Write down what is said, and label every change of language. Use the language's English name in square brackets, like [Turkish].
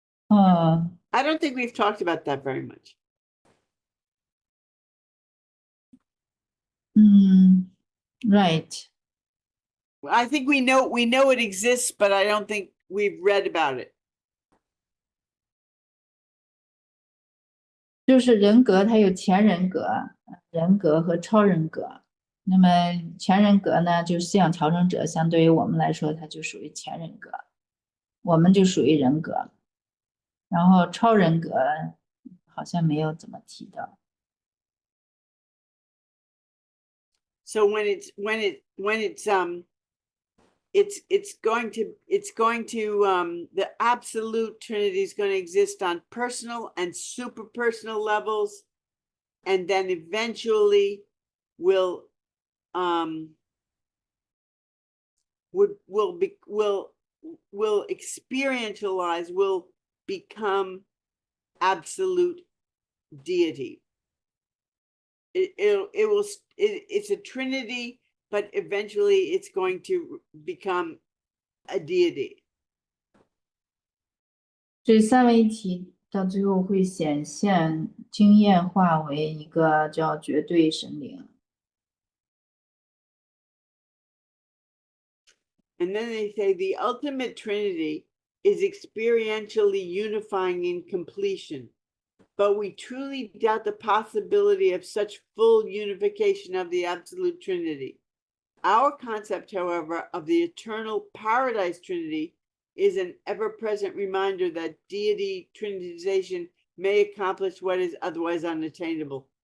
[English] I don't think we've talked about that very much. Right. I think we know it exists, but I don't think we've read about it. [Chinese] 就是人格，它有前人格、人格和超人格。那么前人格呢，就是思想调整者，相对于我们来说，它就属于前人格，我们就属于人格。然后超人格好像没有怎么提到。 [English] So when it's going to the absolute Trinity is going to exist on personal and super personal levels, and then eventually will experientialize, will become absolute deity. It's a Trinity, but eventually it's going to become a deity. [Chinese] 所以三位一体到最后会显现经验化为一个叫绝对神灵。 [English] And then they say the ultimate Trinity is experientially unifying in completion, but we truly doubt the possibility of such full unification of the absolute Trinity. Our concept, however, of the eternal paradise Trinity is an ever-present reminder that deity trinitization may accomplish what is otherwise unattainable.